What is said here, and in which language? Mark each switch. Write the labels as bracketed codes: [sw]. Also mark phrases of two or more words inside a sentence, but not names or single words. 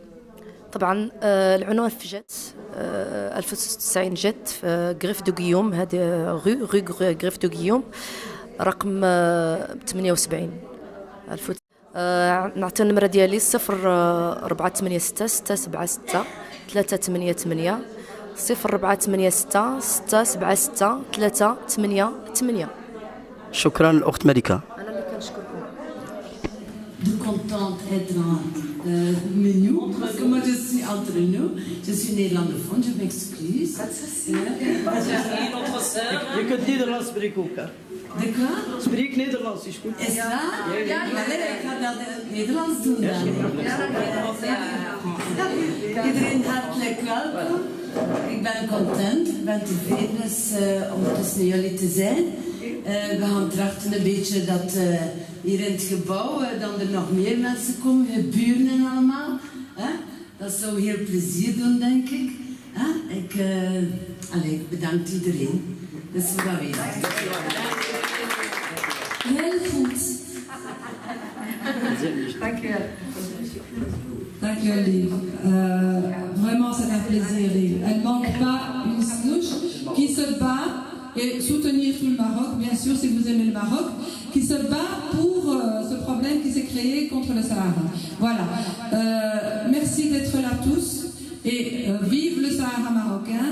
[ar] طبعا العنوان في جات 1096 جات في غريف دو غيوم، هذا غو غريف دو غيوم، رقم 78. نعطي النمرة ديالي 0486 676 388 0486 676 388. شكرا الأخت ملكة. أنا اللي كنشكركم. [fr] Contente d'être avec nous, parce que moi je suis entre nous, je suis néerlandophone, je m'excuse. Notre sœur. [nl] Je kunt Nederlands spreken ook. [fr] De quoi? [nl] Spreek Nederlands, is goed. Is dat? Ja, ik ga dat Nederlands doen dan. Iedereen hartelijk welkom. Ik ben content, ik ben tevreden om tussen jullie te zijn. We gaan trachten een beetje dat hier in het gebouw dan er nog meer mensen komen, je buren en allemaal. Dat zou heel plezier doen, denk ik. Ik bedank iedereen. Dus we gaan weer. Heel goed. Dank u wel. Dank jullie. [fr] Vraiment, c'est un plaisir. Elle ne manque pas une snouche qui se bat et soutenir tout le Maroc, bien sûr, si vous aimez le Maroc, qui se bat pour ce problème qui s'est créé contre le Sahara. Voilà. Merci d'être là tous et vive le Sahara marocain.